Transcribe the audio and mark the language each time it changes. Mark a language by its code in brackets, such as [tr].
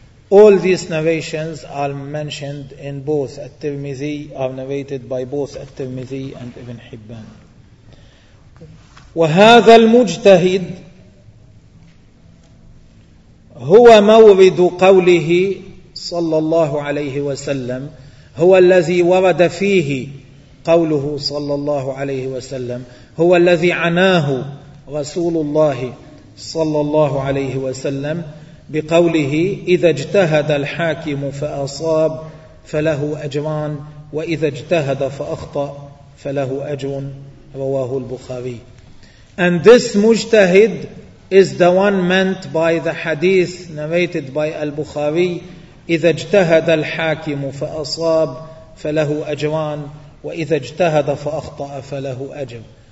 [en] All these narrations are mentioned in both At-Tirmidhi, are narrated by both At-Tirmidhi and Ibn Hibban. [ar] وهذا المجتهد هو مورد قوله صلى الله عليه وسلم, هو الذي ورد فيه قوله صلى الله عليه وسلم, هو الذي عناه رسول الله صلى الله عليه وسلم بقوله إذا اجتهد الحاكم فأصاب فله أجران وإذا اجتهد فأخطأ فله أجر, رواه البخاري. [en] And this mujtahid is the one meant by the hadith narrated by Al-Bukhari, [ar] إذا اجتهد الحاكم فأصاب فله أجران وإذا اجتهد فأخطأ فله أجر.